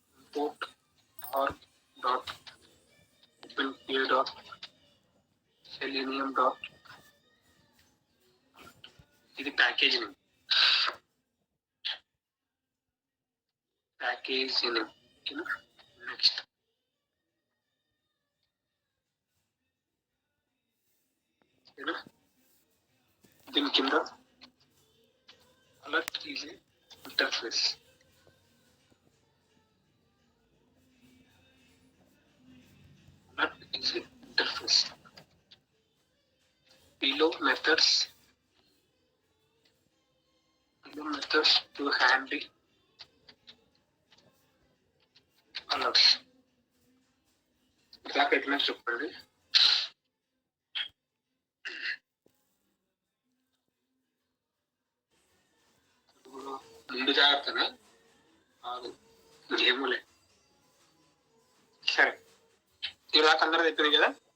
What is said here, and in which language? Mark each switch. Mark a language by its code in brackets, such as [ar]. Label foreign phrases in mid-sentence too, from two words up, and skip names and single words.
[en] port org dot openpa dot selenium dot ఇది package name. package name [te] ఓకేనా. [en] నెక్స్ట్ [te] దీని కింద [en] alert is a interface. Alert is a interface. Below methods to handle alerts. [te] ఇలాగ ఎట్లా చెప్పండి. ముందు జాగ్రత్తగా ఏమోలే. సరే ఇలా అందరూ చెప్పింది కదా.